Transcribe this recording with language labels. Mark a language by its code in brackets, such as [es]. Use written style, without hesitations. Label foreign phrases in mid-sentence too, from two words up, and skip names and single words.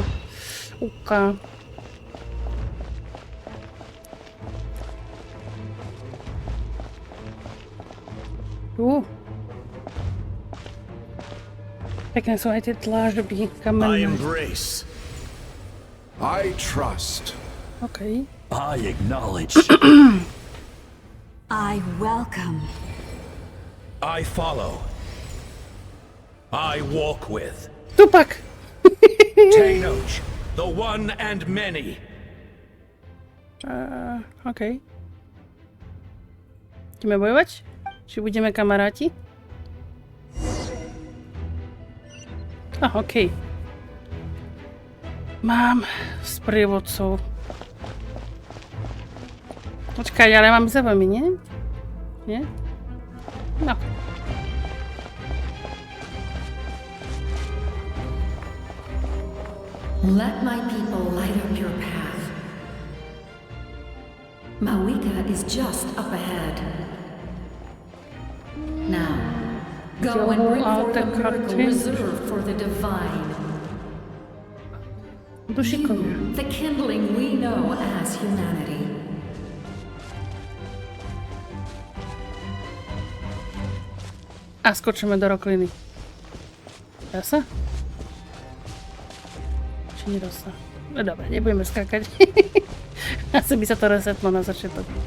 [sk] Uka. Pekné sú aj tie dlážby kamenné. [en] I trust. Okay. I acknowledge. I welcome. I follow. I walk with. Tupak! Tanoch, the one and many. [sk] Okay. Ideme bojovať? Či budeme kamaráti? Okej. Mám sprievodcov. Počkaj, ale mám za vami, nie? Nie? No. [en] Let my people light up your path. Mawika is just up ahead. Now, go and bring forth a miracle reserved for the divine. The kindling we know as humanity. [sk] A skočíme do rokliny. Dá sa? Či nedá sa? No dobre, nebudeme skákať. Asi by sa to resetlo na začiatok.